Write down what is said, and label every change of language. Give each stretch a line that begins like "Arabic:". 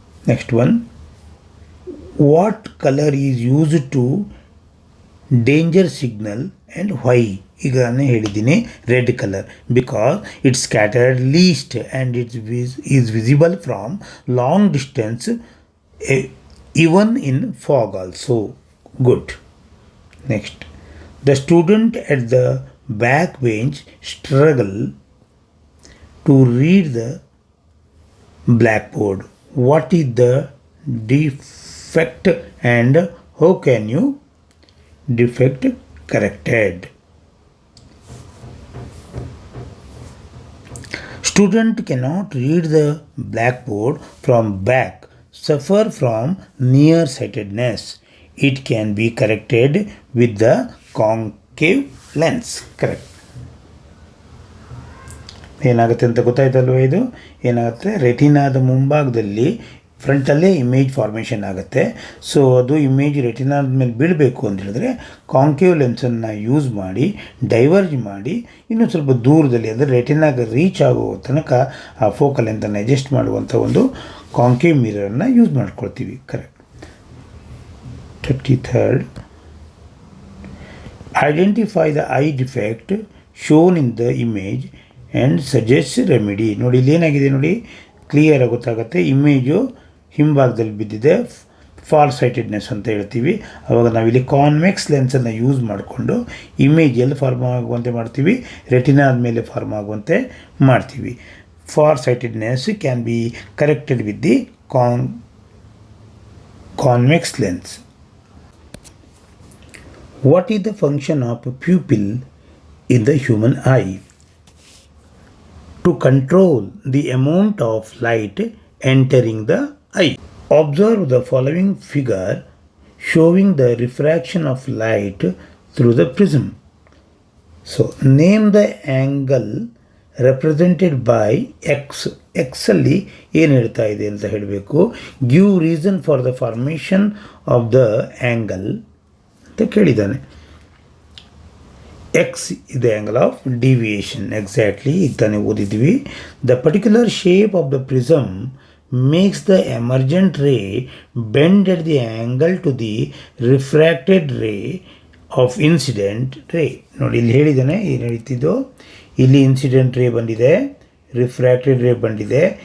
English: Next one, what colour is used to danger signal and why?
Kannada: ಈಗ ನಾನು ಹೇಳಿದ್ದೀನಿ
English: Red colour because it scattered least and is visible from long distance even in fog also. Good. Next, the student at the back bench struggle to read the blackboard. What is the defect and how can you defect corrected? Student cannot read the blackboard from back, suffer from nearsightedness. It can be corrected with the concave lens. Correct.
Kannada: ಏನಾಗುತ್ತೆ ಅಂತ ಗೊತ್ತಾಯ್ತಲ್ವ? ಇದು ಏನಾಗುತ್ತೆ, ರೆಟಿನಾದ ಮುಂಭಾಗದಲ್ಲಿ ಫ್ರಂಟಲ್ಲೇ image formation ಆಗುತ್ತೆ. So ಅದು image ರೆಟಿನಾದ ಮೇಲೆ ಬೀಳಬೇಕು ಅಂತ ಹೇಳಿದ್ರೆ ಕಾಂಕೇವ್ ಲೆನ್ಸನ್ನು ಯೂಸ್ ಮಾಡಿ ಡೈವರ್ಜ್ ಮಾಡಿ ಇನ್ನೂ ಸ್ವಲ್ಪ ದೂರದಲ್ಲಿ ಅಂದರೆ ರೆಟಿನಾಗೆ ರೀಚ್ ಆಗೋ ತನಕ ಆ ಫೋಕಲ್ ಲೆಂತನ್ನು ಅಡ್ಜಸ್ಟ್ ಮಾಡುವಂಥ ಒಂದು ಕಾಂಕೇವ್ ಮಿರರನ್ನು ಯೂಸ್ ಮಾಡ್ಕೊಳ್ತೀವಿ. Correct.
English: 33rd, identify the eye defect shown in the image and suggest remedy.
Kannada: ನೋಡಿ ಇಲ್ಲಿ ಏನಾಗಿದೆ ನೋಡಿ, ಕ್ಲಿಯರಾಗಿ ಗೊತ್ತಾಗುತ್ತೆ. ಇಮೇಜು ಹಿಂಭಾಗದಲ್ಲಿ ಬಿದ್ದಿದೆ, ಫಾರ್ ಸೈಟೆಡ್ನೆಸ್ ಅಂತ ಹೇಳ್ತೀವಿ. ಆವಾಗ ನಾವಿಲ್ಲಿ ಕಾನ್ವೆಕ್ಸ್ ಲೆನ್ಸನ್ನು ಯೂಸ್ ಮಾಡಿಕೊಂಡು ಇಮೇಜ್ ಎಲ್ಲಿ ಫಾರ್ಮ್ ಆಗುವಂತೆ ಮಾಡ್ತೀವಿ, ರೆಟಿನಾದ ಮೇಲೆ ಫಾರ್ಮ್ ಆಗುವಂತೆ ಮಾಡ್ತೀವಿ.
English: Far sightedness can be corrected with the convex lens. What is the function of a pupil in the human eye? To control the amount of light entering the eye. Observe the following figure showing the refraction of light through the prism. So, name the angle represented by x.
Kannada: x ಅಲ್ಲಿ ಏನು ಹೇಳ್ತಾ ಇದೆ ಅಂತ ಹೇಳಬೇಕು.
English: give reason for the formation of the angle
Kannada: ಅಂತ ಕೇಳಿದ್ದಾನೆ.
English: X is the angle of deviation.
Kannada: Exactly ಈಗ ತಾನೇ ಓದಿದ್ವಿ.
English: The particular shape of the prism makes the emergent ray bend at the angle to the refracted ray of incident ray.
Kannada: ನೋಡಿ ಇಲ್ಲಿ ಹೇಳಿದ್ದಾನೆ ಏನು ಹೇಳ್ತಿದ್ದು, ಇಲ್ಲಿ ಇನ್ಸಿಡೆಂಟ್ ರೇ ಬಂದಿದೆ, ರಿಫ್ರ್ಯಾಕ್ಟೆಡ್ ರೇ ಬಂದಿದೆ.